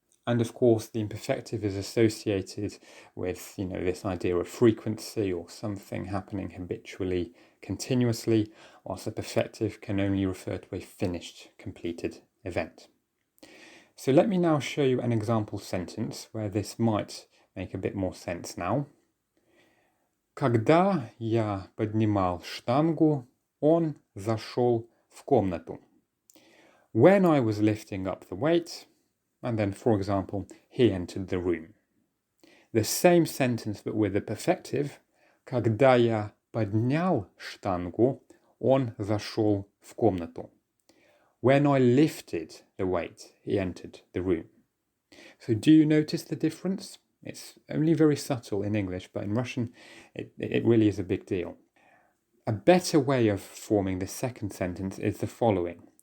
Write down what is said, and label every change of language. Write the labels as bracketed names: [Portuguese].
[English] And of course, the imperfective is associated with, this idea of frequency or something happening habitually, continuously, whilst the perfective can only refer to a finished, completed event. So let me now show you an example sentence where this might make a bit more sense now. [Russian] Когда я поднимал штангу, он зашел в комнату. [English] When I was lifting up the weight, and then, for example, he entered the room. The same sentence but with the perfective. [Russian] Когда я поднял штангу, он зашел в комнату. [English] When I lifted the weight, he entered the room. So do you notice the difference? It's only very subtle in English, but in Russian, it really is a big deal. A better way of forming the second sentence is the following.